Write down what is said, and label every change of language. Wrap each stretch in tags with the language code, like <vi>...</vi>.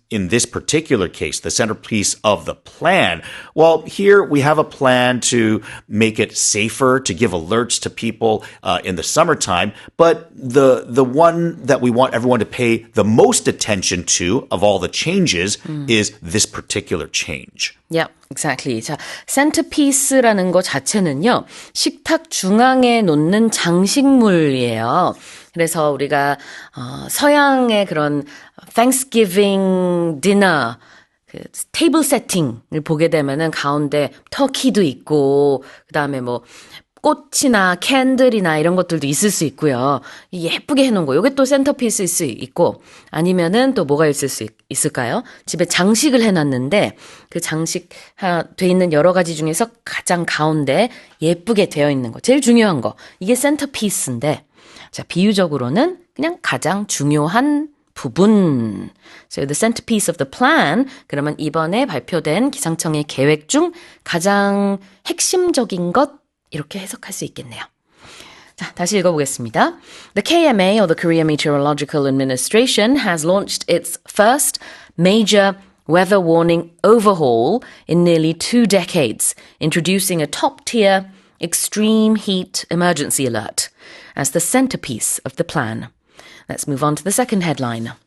<en>in this particular case, the centerpiece of the plan? Well, here we have a plan to make it safer, to give alerts to people in the summertime. But the one that we want everyone to pay the most attention to of all the changes is this particular change. Yeah, exactly.</en> <ko>자, centerpiece라는 거 자체는요, 식탁 중앙에 놓는 장식물이에요. 그래서 우리가 서양의 그런 Thanksgiving dinner 그 테이블 세팅을 보게 되면은 가운데 터키도 있고 그다음에 뭐 꽃이나 캔들이나 이런 것들도 있을 수 있고요. 예쁘게 해놓은 거. 이게 또 센터피스일 수 있고 아니면은 또 뭐가 있을 수 있을까요? 집에 장식을 해놨는데 그 장식 돼 있는 여러 가지 중에서 가장 가운데 예쁘게 되어 있는 거. 제일 중요한 거. 이게 센터피스인데 자, 비유적으로는 그냥 가장 중요한 부분.</ko> <en>So the centerpiece of the plan.</en> <ko>그러면 이번에 발표된 기상청의 계획 중 가장 핵심적인 것 이렇게 해석할 수 있겠네요. 자, 다시 읽어보겠습니다.</ko> <en>The KMA, or the Korea Meteorological Administration, has launched its first major weather warning overhaul in nearly 2 decades, introducing a top-tier extreme heat emergency alert as the centerpiece of the plan. Let's move on to the second headline.</en>